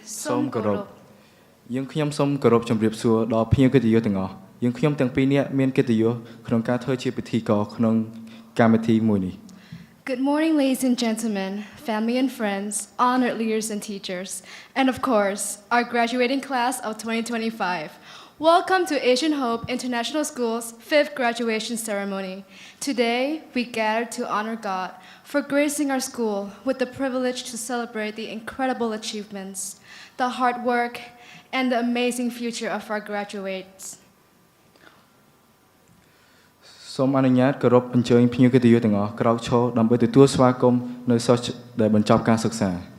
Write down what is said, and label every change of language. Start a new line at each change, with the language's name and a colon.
Khmer: សូមគោរព យើងខ្ញុំសូមគោរពជម្រាបសួរដល់ភ្ញៀវកិត្តិយសទាំងអស់យើងខ្ញុំទាំងពីរនាក់មានកិត្តិយសក្នុងការធ្វើជាពិធីករក្នុងកម្មវិធីមួយនេះ
English: Good morning, ladies and gentlemen, family and friends, honored leaders and teachers, and of course, our graduating class of 2025. Welcome to Asian Hope International School's 5th graduation ceremony. Today, we gather to honor God for gracing our school with the privilege to celebrate the incredible achievements, the hard work, and the amazing future of our graduates.
Khmer: សូមអនុញ្ញាតគោរពអញ្ជើញភ្ញៀវកិត្តិយសទាំងអស់ក្រោកឈរដើម្បីទទួលស្វាគមន៍នៅសិស្សដែលបញ្ចប់ការសិក្សា